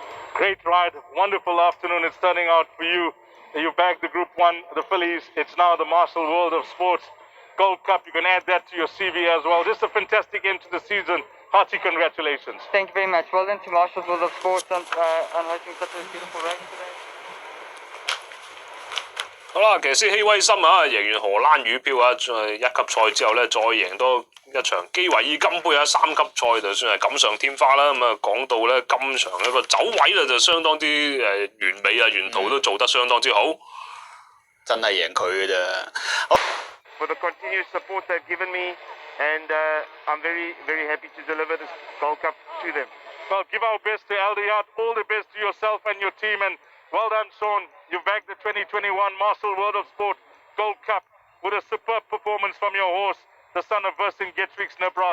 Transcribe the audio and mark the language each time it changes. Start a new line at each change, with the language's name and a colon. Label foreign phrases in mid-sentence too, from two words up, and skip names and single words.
English: Great ride, wonderful afternoon it's turning out for you. You bagged the Group 1, the fillies. It's now the Marshall World of Sports Gold Cup. You can add that to your CV as well. Just a fantastic end to the season. Hearty congratulations. Thank you very much. Well done to Marshall's World of Sports on hosting such a beautiful race today.
Cantonese: 好啦，騎師希威森啊，贏完荷蘭羽標啊，一級賽之後咧，再贏多一場基維爾金杯啊，3級賽就算係錦上添花啦。咁啊，講到咧今場一個走位咧就相當之完美啊，沿途都做得相當之好。真係贏佢嘅咋。
English: For the continued support they've given me, and I'm very, very happy to deliver this Gold Cup to them. Well, give our best to Aldeyard, all the best to yourself and your team, and well done, Sean. You bagged the 2021 Marshall World of Sport Gold Cup with a superb performance from your horse, the son of Vercingetorix Nebras.